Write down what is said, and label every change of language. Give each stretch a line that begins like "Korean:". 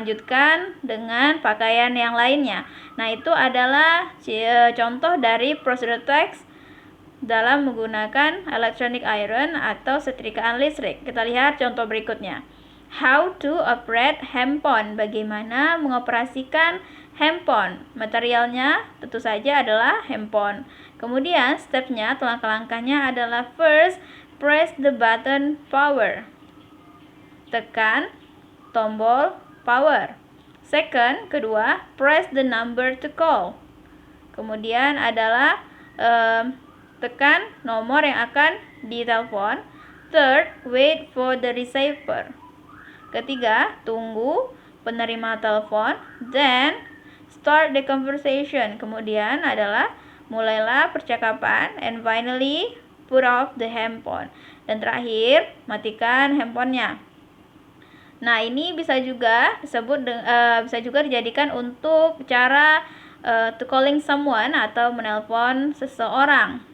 Indonesian: Lanjutkan dengan pakaian yang lainnya. Nah, itu adalah contoh dari procedure text dalam menggunakan electronic iron atau setrikaan listrik. Kita lihat contoh berikutnya.
English: How to operate handphone.
Indonesian: Bagaimana mengoperasikan handphone. Materialnya tentu saja adalah handphone. Kemudian stepnya atau langkah-langkahnya adalah
English: first, press the button power.
Indonesian: Tekan tombol power.
English: Second,
Indonesian: kedua,
English: press the number to call.
Indonesian: Kemudian adalah tekan nomor yang akan ditelepon.
English: Third, wait for the receiver.
Indonesian: Ketiga, tunggu penerima telepon.
English: Then, start the conversation.
Indonesian: Kemudian adalah mulailah percakapan.
English: And finally, put off the handphone.
Indonesian: Dan terakhir, matikan handphonenya. Nah, ini bisa juga dijadikan untuk cara
English: to calling someone
Indonesian: atau menelpon seseorang.